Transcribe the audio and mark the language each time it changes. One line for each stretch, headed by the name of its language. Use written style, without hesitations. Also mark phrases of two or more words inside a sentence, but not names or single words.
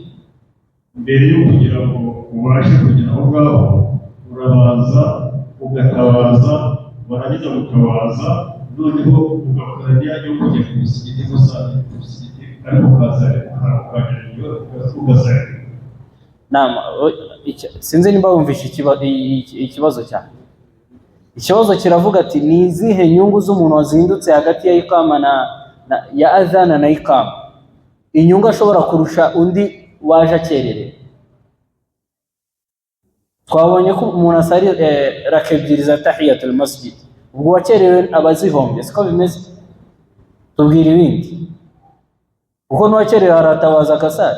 Kinyarwanda: mbere yo kugira ngo ubashe kugira aho ngaho urabanza ugatabaza, warangiza gutabaza noneho ugakora n'ijya yo kujya ku musigiti gusari ku musigiti ariko ukazare ukazare. Nama sinzi nimba wumvishe ikibazo cyane. Ikibazo kiravuga ati ni izihe nyungu z'umuntu wazindutse hagati ya iqama na ya adhana na iqama, inyungu ashobora kurusha undi waje akererera. Twabonye ko umuntu asari raka ebyiri za
Arabic: تحية المسجد,
Kinyarwanda: ubwo wakerewe abazihombye siko bimeze. Tubwira ibindi kuko n'uwakerewe aratabaza akasara.